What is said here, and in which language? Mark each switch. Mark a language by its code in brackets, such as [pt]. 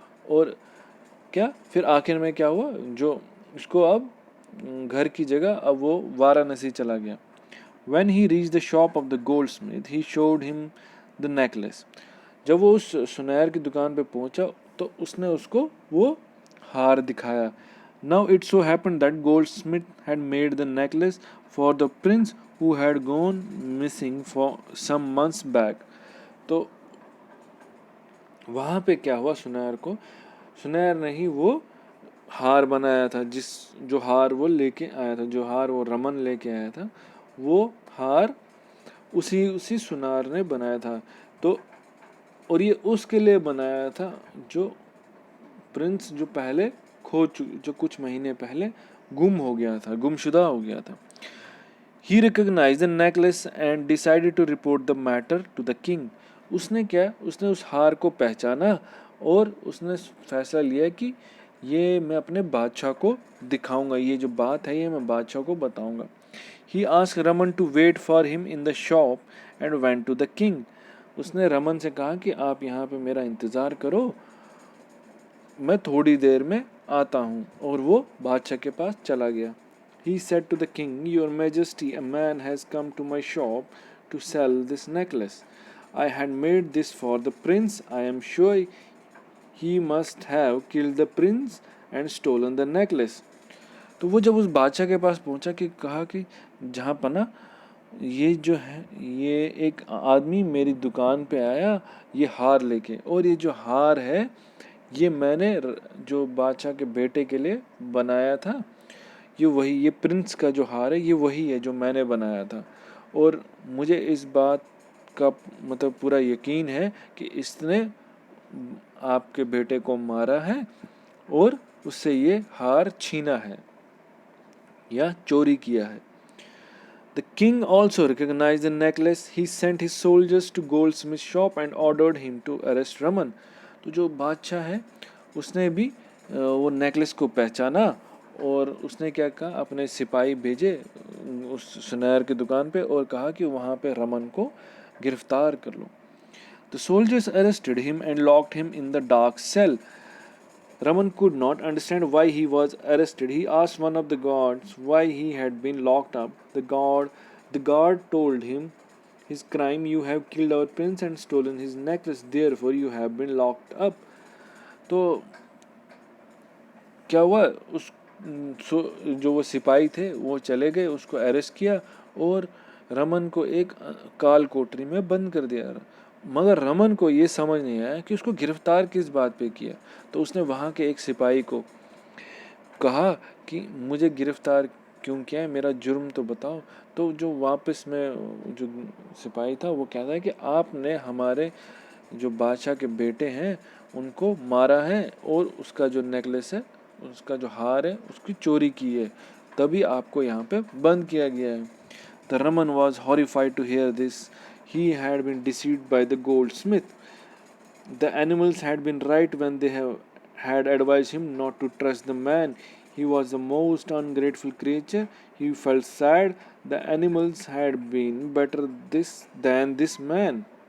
[hi] और क्या फिर आखिर में क्या हुआ, जो उसको अब घर की जगह अब वो वाराणसी चला गया. [en] When he reached the shop of the goldsmith, he showed him the necklace. [hi] जब वो उस सुनार की दुकान पे पहुंचा तो उसने उसको वो हार दिखाया. [en] Now it so happened that goldsmith had made the necklace for the prince who had gone missing for some months back. [hi] तो वहाँ पे क्या हुआ, सुनार ने ही वो हार बनाया था, जो हार वो लेके आया था, जो हार वो रमन लेके आया था, वो हार उसी सुनार ने बनाया था. तो और ये उसके लिए बनाया था जो प्रिंस जो पहले जो कुछ महीने पहले गुम हो गया था, गुमशुदा हो गया था. [en] He recognized the necklace and decided to report the matter to the king. [hi] उसने उस हार को पहचाना और उसने फैसला लिया कि ये मैं अपने बादशाह को दिखाऊंगा, ये जो बात है ये मैं बादशाह को बताऊंगा. [en] He asked Raman to wait for him in the shop and went to the king. [hi] उसने रमन से कहा कि आप यहाँ पे मेरा इंतज़ार करो, मैं थोड़ी देर में आता हूँ. और वो बादशाह के पास चला गया. [en] He said to the king, Your Majesty, a man has come to my shop to sell this necklace. I had made this for the prince. I am sure he must have killed the prince and stolen the necklace. [hi] तो वो जब उस बादशाह के पास पहुंचा कि कहा कि जहाँ पना, ये जो है, ये एक आदमी मेरी दुकान पे आया ये हार लेके, और ये जो हार है ये मैंने जो बादशाह के बेटे के लिए बनाया था. ये प्रिंस का जो हार है ये वही है जो मैंने बनाया था. और मुझे इस बात का मतलब पूरा यकीन है कि इसने आपके बेटे को मारा है और उससे ये हार छीना है या चोरी किया है. [en] The king also recognized the necklace. He sent his soldiers to goldsmith's shop and ordered him to arrest Raman. [hi] तो जो बादशाह है उसने भी वो नेकलेस को पहचाना और उसने क्या कहा, अपने सिपाही भेजे उस सुनार की दुकान पे और कहा कि वहाँ पे रमन को गिरफ्तार कर लो. [en] The soldiers arrested him and locked him in the dark cell. Raman could not understand why he was arrested. He asked one of the guards why he had been locked up. The guard told him his crime: you have killed our prince and stolen his necklace, therefore you have been locked up. [hi] तो क्या हुआ, जो वो सिपाही थे वो चले गए, उसको अरेस्ट किया और रमन को एक काल कोठरी में बंद कर दिया. मगर रमन को ये समझ नहीं आया कि उसको गिरफ्तार किस बात पे किया. तो उसने वहाँ के एक सिपाही को कहा कि मुझे गिरफ्तार क्यों किया है, मेरा जुर्म तो बताओ. तो जो वापस में जो सिपाही था वो कहता है कि आपने हमारे जो बादशाह के बेटे हैं उनको मारा है और उसका जो नेकलेस है, उसका जो हार है, उसकी चोरी की है, तभी आपको यहाँ पे बंद किया गया है. [en] The Raman was horrified to hear this. He had been deceived by the goldsmith. The animals had been right when they had advised him not to trust the man. He was the most ungrateful creature. He felt sad. The animals had been better than this man.